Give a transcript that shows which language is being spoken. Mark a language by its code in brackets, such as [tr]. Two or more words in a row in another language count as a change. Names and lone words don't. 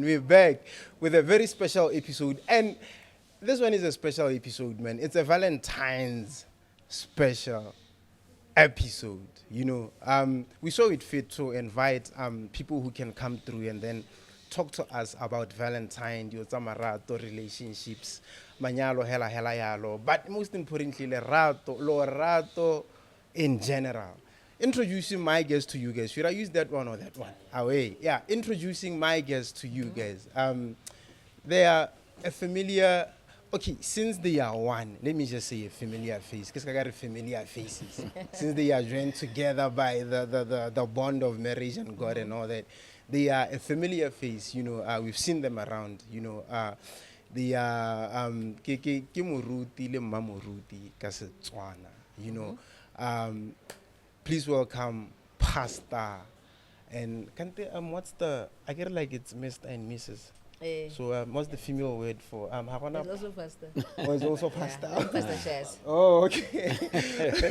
[en] We're back with a very special episode. And this one is a special episode, man. It's a Valentine's special episode. You know, we saw it fit to invite people who can come through and then talk to us about Valentine, marato, relationships, [tn] manyalo, hela yalo, [en] but most importantly, rato in general. Introducing my guests to you guys. Should I use that one or that one? Away. Yeah, introducing my guests to you guys. They are a familiar. Okay, since they are one, let me just say a familiar face, because I got familiar faces. Since they are joined together by the bond of marriage and God and all that, they are a familiar face. You know, we've seen them around. You know, they are [tn] ke moruti le mma moruti ka Setswana. [en] You know, please welcome Pastor and what's the? I get it like it's Mr. and Mrs. So what's the female word for It's also Pastor. Oh, it's also Pastor. Yeah, Pastor Shaz. Oh, okay.